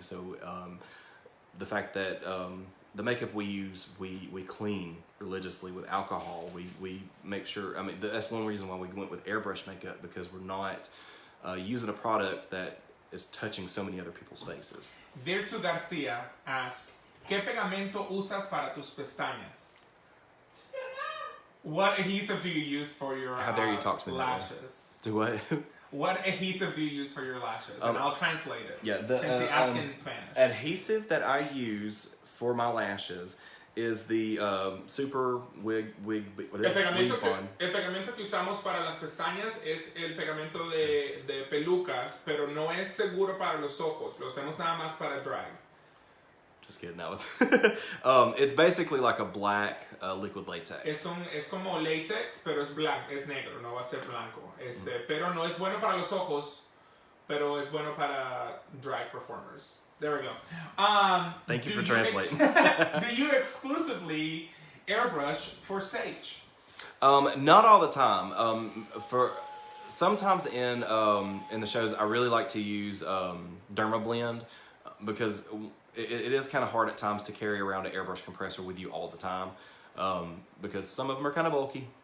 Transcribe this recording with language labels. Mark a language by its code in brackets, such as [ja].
[en] So the fact that the makeup we use, we clean religiously with alcohol. We make sure, I mean, that's one reason why we went with airbrush makeup, because we're not using a product that is touching so many other people's faces. [es] Virtu Garcia [en] asks, [es] ¿Qué pegamento usas para tus pestañas? [en] What adhesive do you use for your How dare you talk to me lashes? Do what? What adhesive do you use for your lashes? And I'll translate it. Yeah, since he asked in Spanish. Adhesive that I use for my lashes is the Super Wig [es] El pegamento que usamos para las pestañas es el pegamento de pelucas, pero no es seguro para los ojos. Lo usamos nada más para drag. [en] Just kidding, that was... it's basically like a black liquid latex. [es] Es como latex, pero es blanco, es negro, no va a ser blanco. Pero no es bueno para los ojos, pero es bueno para drag performers. [en] There we go. Thank you for translating. Do you exclusively airbrush for stage? Not all the time. For sometimes in the shows, I really like to use Derma Blend because it is kind of hard at times to carry around an airbrush compressor with you all the time because some of them are kind of bulky.